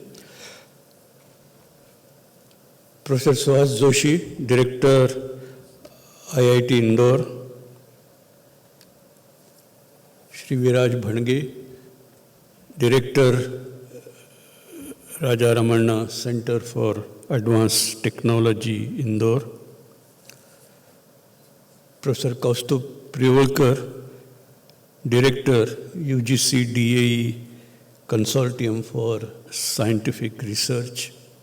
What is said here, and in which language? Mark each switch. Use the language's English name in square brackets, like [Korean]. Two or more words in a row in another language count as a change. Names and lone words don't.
[English] Professor Suhas Joshi, Director, IIT Indore, Shri Viraj Bhange, Director, Raja Ramanna Center for Advanced Technology, Indore, Professor Kaustubh Privalkar, Director, UGC DAE Consortium for Scientific Research,